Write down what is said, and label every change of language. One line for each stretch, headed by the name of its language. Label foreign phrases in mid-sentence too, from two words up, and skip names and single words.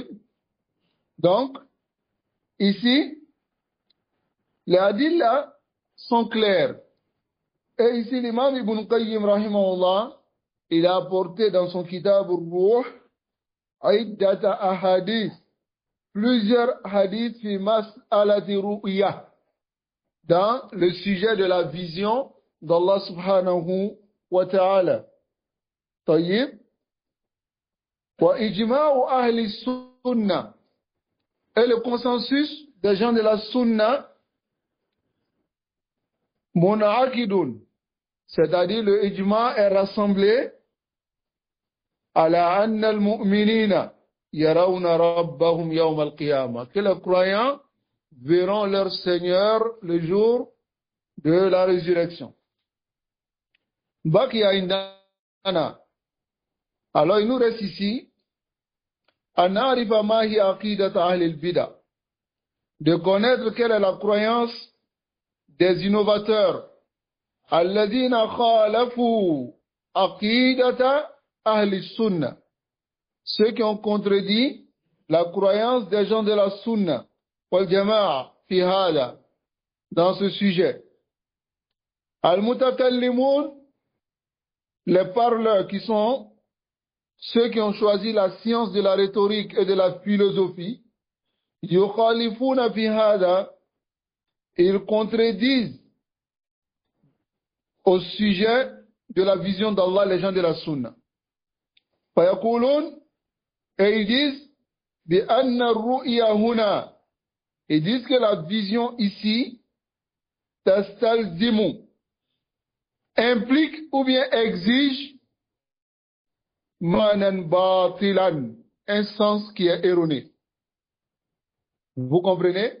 French: Donc, ici, les hadiths sont clairs. Et ici, l'imam Ibn Qayyim, rahimahullah, il a apporté dans son kitab al-Ruh,
Arabic: عدة أحاديث,
French: plusieurs hadiths
Arabic: في مسألة الرؤية,
French: dans le sujet de la vision d'Allah
Arabic: سبحانه وتعالى. طيب. وإجماع أهل السنة.
French: Et le consensus des gens de la sunna, muna'akidun, c'est-à-dire le ijma' est rassemblé
Arabic: على أن المؤمنين يرون ربهم يوم القيامة,
French: que les croyants verront leur Seigneur le jour de la résurrection.
Arabic: بقي عندنا.
French: Alors il nous reste ici
Arabic: أن نعرف ما هي عقيدة أهل البدعة,
French: de connaître quelle est la croyance des innovateurs,
Arabic: الذين خالفوا عقيدة أهل السنة,
French: ceux qui ont contredit la croyance des gens de la sunna
Arabic: والجماعة في هذا,
French: dans ce sujet. Al-mutakallimun, les parleurs, qui sont ceux qui ont choisi la science de la rhétorique et de la philosophie,
Arabic: يخالفون في هذا,
French: ils contredisent au sujet de la vision d'Allah les gens de la sunna.
Arabic: فيقولون,
French: et ils disent
Arabic: بأن الرؤية هنا,
French: ils disent que la vision ici tastalzimu, implique ou bien exige
Arabic: معنى باطلا,
French: un sens qui est erroné. Vous comprenez?